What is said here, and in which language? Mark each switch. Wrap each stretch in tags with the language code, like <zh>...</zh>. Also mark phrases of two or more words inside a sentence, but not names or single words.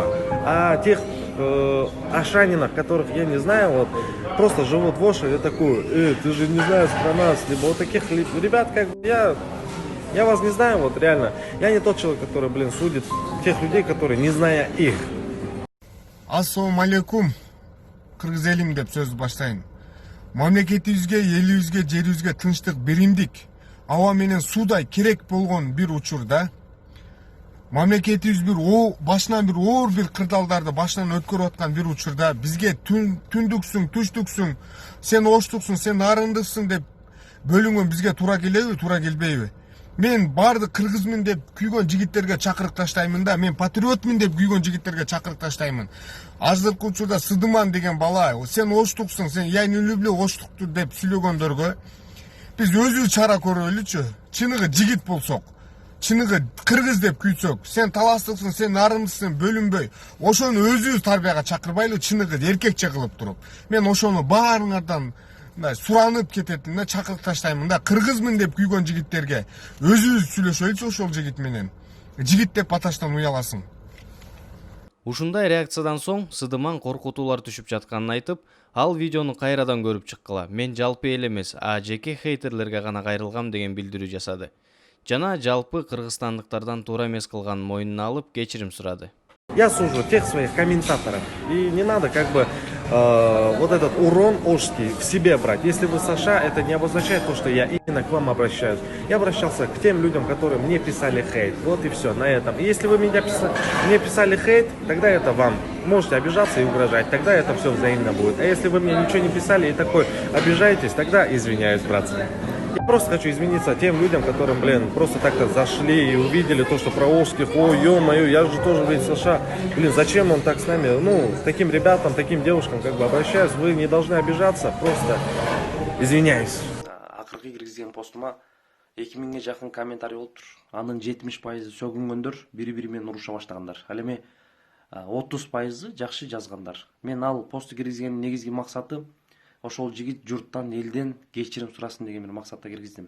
<ru>А тех ашанинах, которых я не знаю, вот, просто живут в Оше, я такой, ты же не знаешь про нас, либо вот таких ребят, как бы, я вас не знаю, вот реально, я не тот человек, который, блин, судит тех людей, которые, не зная их.</ru> <ky>Ассалам алейкум, кыргыз элим деп сөз баштайм. Мамлекетибизге, элибизге, жерибизге тынчтык, биримдик, аба менен суудай керек болгон бир учурда мамлекетибиз башынан бир оор бир кырдаалдарды башынан өткөрүп аткан бир учурда бизге түндүксүң, түштүксүң, сен оштуксуң, сен нарындыксың деп бөлүнгөн бизге туура келеби, туура келбейби? Мен бардык кыргызмын деп күйгөн жигиттерге чакырык таштаймын да, мен патриотмун деп күйгөн жигиттерге чакырык таштаймын. Азыркы учурда Сыдыман деген бала, сен оштуксуң, сен</ky> <ru>я не люблю</ru> <ky>оштукту деп сүйлөгөндөргө биз өзүбүз чара көрөлүчү. Чыныгы жигит болсок, чыныгы кыргыз деп күйсөк, сен таластыксың, сен нарымдысың, бөлүнбөй, ошону өзүбүз тарбияга чакырбайлы, чыныгы эркекче кылып туруп. Мен ошону баарыңардан суранып кететин да, чакырык таштаймын да, кыргызмын деп күйгөн жигиттерге өзүбүз сүйлөшөлүчү ошол жигит менен. Жигит деп аташтан уяласың. Ушундай реакциядан соң Сыдыман коркутуулар түшүп жатканын айтып, ал видеону кайрадан көрүп чыккыла. Мен жалпы эл эмес, а жеке хейтерлерге гана кайрылгам деген билдирүү жасады. Жана жалпы кыргызстандыктардан туура эмес кылганын мойнуна алып кечирим сурады.</ky> <ru>Я сужу тех своих комментаторов. И не надо как бы вот этот урон ошский в себе брать. Если вы США, это не обозначает то, что я именно к вам обращаюсь. Я обращался к тем людям, которые мне писали хейт. Вот и все на этом. И если вы мне писали хейт, тогда это вам. Можете обижаться и угрожать. Тогда это все взаимно будет. А если вы мне ничего не писали и такой обижаетесь, тогда извиняюсь, братцы. Я просто хочу извиниться тем людям, которым, блин, просто так-то зашли и увидели то, что про ошских, ой, ё-моё, я же тоже, блин, США, блин, зачем он так с нами, ну, таким ребятам, таким девушкам, как бы, обращаюсь, вы не должны обижаться, просто извиняюсь.</ru> <ky>Акыркы киргизген постума 2000ге жакын комментарий болуптур. Анын 70% сөгүнгөндөр, бири-бири менен уруша баштагандар. Ал эми 30% жакшы жазгандар. Мен ал посту киргизгендин негизги максаты ошол жигит журттан, элден кечирим сурасын деген бир максатта киргиздим.</ky>